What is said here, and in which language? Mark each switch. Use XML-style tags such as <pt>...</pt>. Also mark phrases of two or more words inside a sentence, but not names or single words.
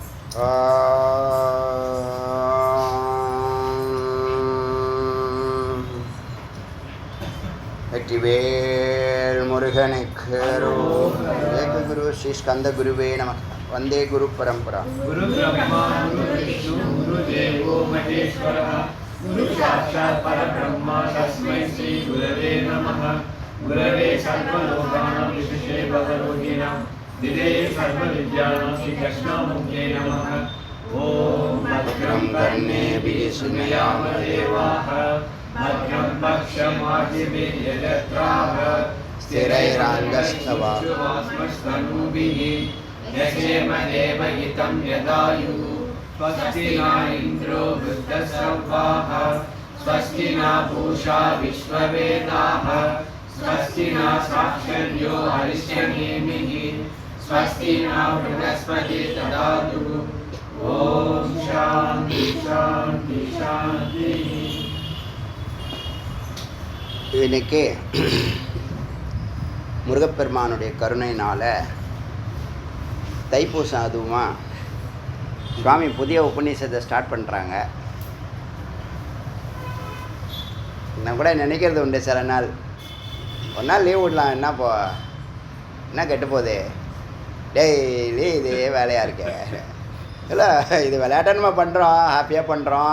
<ta>வெற்றிவேல் முருகனுக்கு</ta> <sa>एक गुरु श्री स्कन्द गुरवे नमः. वन्दे गुरु परम्परा. गुरु ब्रह्मा गुरु विष्णु गुरु देवो महेश्वरः गुरु साक्षात् परब्रह्मा तस्मै श्री गुरवे नमः. गुरवे सर्वलोकानां भिषजे भवरोगिणाम् निधये सर्वविद्यानां श्री दक्षिणामूर्तये नमः. ॐ भद्रं कर्णेभिः शृणुयाम देवाः भद्रं पक्षमाजिभिर्यजत्राः स्थिरैराङ्गस्तवास्मस्तनूभिः यशेम देवहितं यदायुः. स्वस्ति न इन्द्रो वृद्धश्रवाः स्वस्ति न पूषा विश्ववेदाः स्वस्ति न साक्षर्यो हरिष्यनेमिः स्वस्ति न बृहस्पति ददातु. ॐ शान्ति शान्ति शान्तिः.</sa> <ta>இன்னைக்கு முருகப்பெருமானுடைய கருணையினால் தைப்பூசம் அதுவுமா சுவாமி புதிய உபநிஷத்தை ஸ்டார்ட் பண்ணுறாங்க. நான் கூட நினைக்கிறது உண்டு சில நாள், ஒரு நாள் லீவ் விடலாம், என்ன கெட்டு போகுது, டெய்லி இதே வேலையாக இருக்கே, இல்லை இது விளையாட்டனமாக பண்ணுறோம், ஹாப்பியாக பண்ணுறோம்.</ta>